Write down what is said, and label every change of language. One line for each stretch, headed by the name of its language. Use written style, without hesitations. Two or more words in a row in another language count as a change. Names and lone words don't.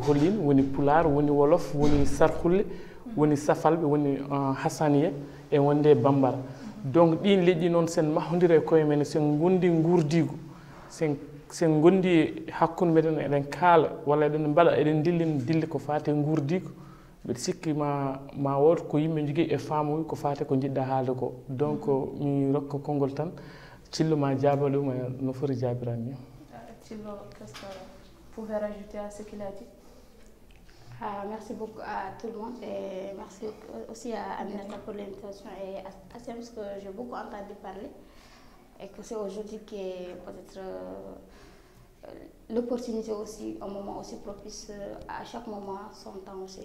Fula: hollin woni pular woni wolof woni sarhulle woni safalɓe woni hassaniya e wonde bambara donc ɗin leƴƴi noon sen mahodira e koye men sen gondi gurdigo sen gondi hakkude meɗen eɗen kaala walla eɗen mbaɗa eɗen dille ko fate gurdigo mbiɗa sikki ma wood ko yimɓe jogui e faamuy ko fate ko jiɗɗa haalde ko donc mi rokka konngol tan Thillo ma jaaba ɗum no foti jaabiran ni. Thillo,
French: qu'est-ce que vous pouvez rajouter à ce qu'il a dit? Merci beaucoup à tout le monde et merci aussi à Aminata pour l'invitation et à Sam parce que j'ai beaucoup entendu parler et que c'est aujourd'hui qui est peut-être l'opportunité aussi, un moment aussi propice à chaque moment, son temps aussi.